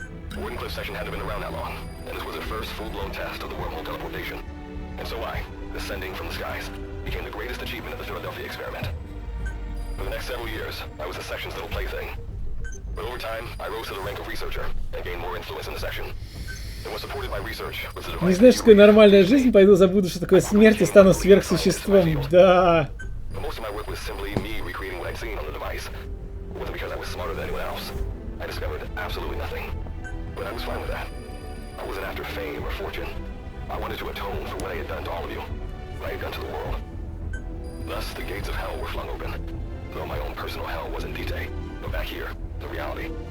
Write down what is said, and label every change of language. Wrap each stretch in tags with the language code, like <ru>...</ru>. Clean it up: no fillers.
<en>Wardenclyffe section hadn't been around that long, and this was the first full-blown test of the wormhole teleportation. And so I, descending from the skies, became the greatest achievement of the Philadelphia experiment. For the next several years, I was the section's little plaything. But over time, I rose to the rank of researcher and gained more influence in the section. And was supported by research with the</en> <ru>Не</ru> <en>device.</en> <ru>знаешь, что такое нормальная жизнь, пойду забуду, что такое смерть, и стану сверхсуществом. Да.</ru> <en>But most of my work was simply me recreating what I'd seen on the device. It wasn't because I was smarter than anyone else. I discovered absolutely nothing. But I was fine with that. I wasn't after fame or fortune. I wanted to atone for what I had done to all of you. What I had done to the world. Thus, the gates of hell were flung open. Though my own personal hell wasn't Dite, but back here, the reality.</en>